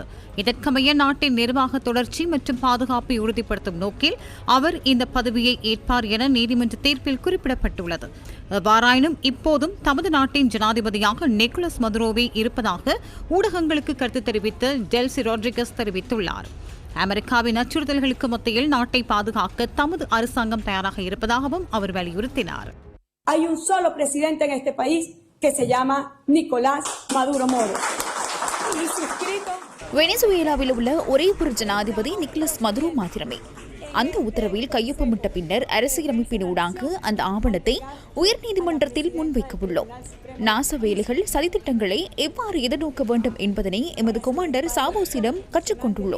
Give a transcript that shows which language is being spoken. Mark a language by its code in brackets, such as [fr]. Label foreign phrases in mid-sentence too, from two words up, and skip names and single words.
[ta] இதற்கமைய நாட்டின் நிர்வாக தொடர்ச்சி மற்றும் பாதுகாப்பை உறுதிப்படுத்தும் நோக்கில் அவர் இந்த பதவியை ஏற்பார் என நீதிமன்ற தீர்ப்பில் குறிப்பிடப்பட்டுள்ளது. எவ்வாறாயினும் இப்போதும் தமது நாட்டின் ஜனாதிபதியாக நிக்கோலஸ் மதுரோவே இருப்பதாக ஊடகங்களுக்கு கருத்து தெரிவித்து டெல்சி ராட்ரிகஸ் தெரிவித்துள்ளார். அமெரிக்காவின் அச்சுறுத்தல்களுக்கு மத்தியில் நாட்டை பாதுகாக்க தமது அரசாங்கம் தயாராக இருப்பதாகவும் அவர் வலியுறுத்தினார். [es] Hay un solo presidente en este país que se llama Nicolás Maduro Moro. [ta] வெனிசுவேலாவில் உள்ள ஒரே ஒரு ஜனாதிபதி நிக்கோலஸ் மதுரோ மாத்திரமே. அந்த உத்தரவில் கையொப்பமிட்ட பின்னர் அரசியலமைப்பின் ஊடாக அந்த ஆவணத்தை உயர்நீதிமன்றத்தில் முன்வைக்க உள்ளோம். நாச வேலைகள், சதித்திட்டங்களை எவ்வாறு எதிர்நோக்க வேண்டும் என்பதனை எமது கொமாண்டர் சாவோஸிடம் கற்றுக்கொண்டுள்ளோம்.